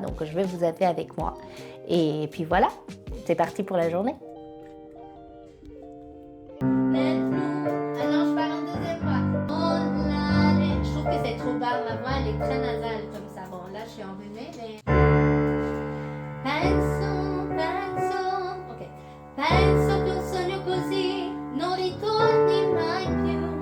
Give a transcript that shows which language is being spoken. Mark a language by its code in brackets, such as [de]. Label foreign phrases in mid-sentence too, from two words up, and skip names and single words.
[fr] Donc je vais vous appeler avec moi. Et puis voilà, c'est parti pour la journée. Je trouve que c'est trop bas, ma voix elle est très nasale comme ça. Bon, là je suis enrhumée, mais. Ok. [it] Penso che un sogno così non ritorni mai più.